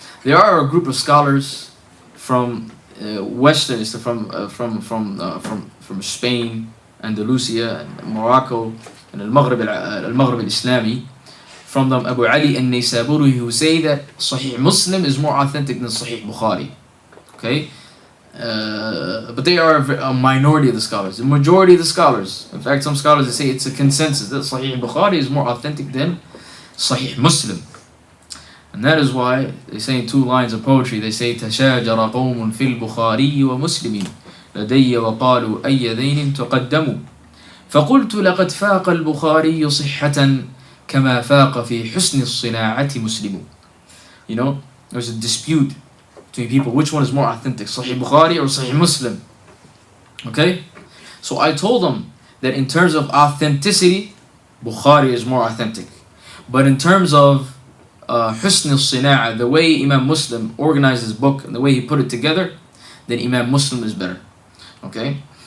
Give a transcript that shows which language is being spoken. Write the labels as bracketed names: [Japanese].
[English] There are a group of scholars from Western, from Spain, Andalusia, and Morocco, and Al-Maghrib al-Islami, from them Abu Ali al-Naysaburi, who say that Sahih Muslim is more authentic than Sahih Bukhari. Okay? But they are a minority of the scholars. The majority of the scholars, in fact some scholars, they say it's a consensus that Sahih Bukhari is more authentic than Sahih Muslim. And that is why they say [Arabic] in 2 lines of poetry, they say تشاجر قوم في البخاري ومسلم لدي وقالوا أي ذين تقدموا فقلت لقد فاق البخاري صحة كما فاق في حسن الصناعة مسلم. [English] You know, there's a dispute between people, which one is more authentic, Sahih Bukhari or Sahih Muslim? Okay? So I told them that in terms of authenticity, Bukhari is more authentic. But in terms of Husn al-Sina'a, the way Imam Muslim organized his book and the way he put it together, then Imam Muslim is better. Okay?